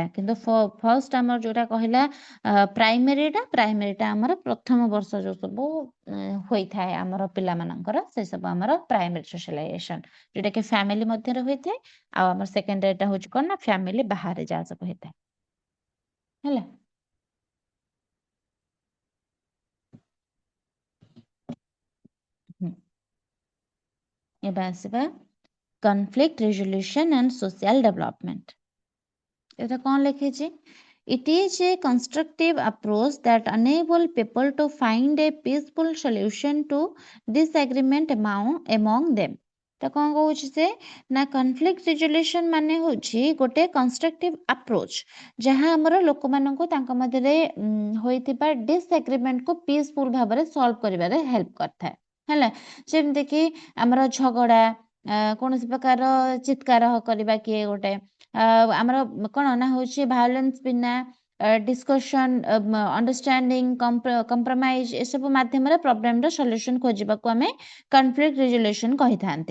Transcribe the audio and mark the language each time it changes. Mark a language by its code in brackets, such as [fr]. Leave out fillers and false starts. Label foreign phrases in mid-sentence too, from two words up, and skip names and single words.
[or] କିନ୍ତୁ ଫର୍ଷ୍ଟ ଆମର ଯୋଉଟା କହିଲା ପ୍ରାଇମେରୀଟା ଆମର ପ୍ରଥମ ବର୍ଷ ଯୋଉ ସବୁ ହୋଇଥାଏ ଆମର ପିଲାମାନଙ୍କର, ସେ ସବୁ ଆମର [en] primary socialization, [or] ଯୋଉଟା କି ଫ୍ୟାମିଲି ମଧ୍ୟରେ ହୋଇଥାଏ। ଆଉ ଆମର ସେକେଣ୍ଡାରୀଟା ହଉଛି କଣ ନା ଫ୍ୟାମିଲି ବାହାରେ ଯାହା ସବୁ ହେଇଥାଏ, ହେଲା। ଏବେ ଆସିବା [en] conflict resolution and social development. [or] এটা କଣ ଲେଖିଛି? [en] It is a constructive approach that enable people to find a peaceful solution to disagreement among them. [or] ତ କଣ କହୁଛି ସେ ନା [en] conflict resolution [or] ମାନେ ହଉଛି ଗୋଟେ [en] constructive approach, [or] ଯାହା ଆମର ଲୋକମାନଙ୍କୁ ତାଙ୍କ ମଧ୍ୟରେ ହୋଇଥିବା disagreementକୁ peaceful ଭାବରେ solve କରିବାରେ help କରିଥାଏ, ହେଲା। ଯେମିତିକି ଆମର ଝଗଡ଼ା, କୌଣସି ପ୍ରକାର ଚିତ୍କାର କରିବା, କିଏ ଗୋଟେ ଆମର କଣ ନା ହଉଛି ଭାয়োଲେନ୍ସ ବିନା [en] discussion, understanding, compromise, [or] ଏସବୁ ମାଧ୍ୟମରେ ପ୍ରୋବ୍ଲେମର ସଲ୍ୟୁସନ ଖୋଜିବାକୁ ଆମେ [en] conflict resolution [or] କହିଥାନ୍ତି।